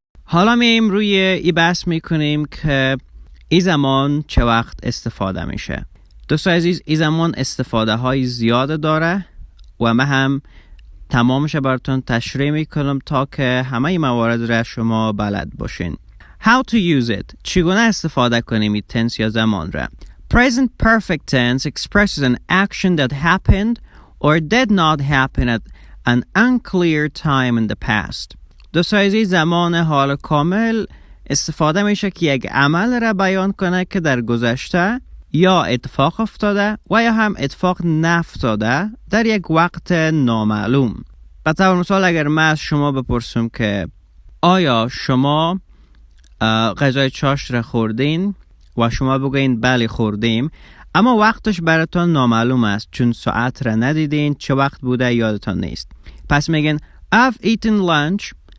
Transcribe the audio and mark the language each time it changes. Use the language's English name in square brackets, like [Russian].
[Persian] حالا میم روی ای بحث میکنیم که ای زمان چه وقت استفاده میشه. دوستان عزیز ای زمان استفاده های زیاده داره و من هم تمامش براتون تشریح میکنم تا که همه این موارد را شما بلد باشین. [English] How to use it. [Persian] چگونه استفاده کنیم این tense یا زمان را. [English] Present perfect tense expresses an action that happened or did not happen at an unclear time in the past. [Persian] دوستان عزیز زمان حال کامل استفاده میشه که یک عمل را بیان کنه که در گذشته یا اتفاق افتاده و یا هم اتفاق نفتاده در یک وقت نامعلوم. به طور مثال اگر من از شما بپرسم که آیا شما غذای چاشت را خوردین و شما بگوین بله خوردیم، اما وقتش براتون نامعلوم است چون ساعت را ندیدین، چه وقت بوده یادتان نیست. پس میگن [English] I've eaten lunch.